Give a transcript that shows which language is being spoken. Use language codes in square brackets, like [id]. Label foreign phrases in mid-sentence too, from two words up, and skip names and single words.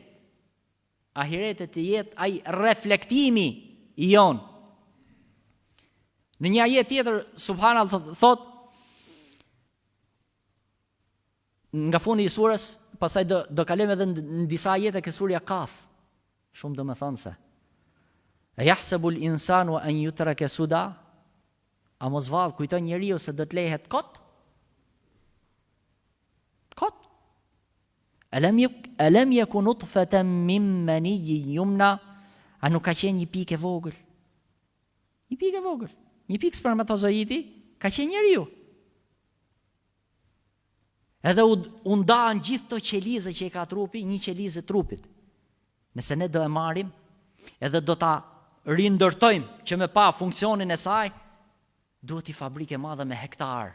[sq] Ahiretet të jetë ai reflektimi i jon. Në një ajet tjetër, subhanallahu thot, nga fundi i surës, pastaj do kalojmë edhe në disa ajete ke surja Kaf. Shumë domethënëse. [ar] أيحسب الإنسان أن يترك سدى? [sq] A mos vallë kujton njeriu se do të lehet kot? Kot. [ar] ألم يك نطفة من مني يمنى? [sq] A nuk ka qenë një pikë e vogël? Një pikë e vogël. Një pikë spermatozoidi ka qenë njeriu. Edhe u ndanë gjithë të qelizë që i ka trupi, një qelizë trupit. Nëse ne do e marim, edhe do ta rindërtojmë që me pa funksionin e saj, duhet i fabrike madhe me hektar.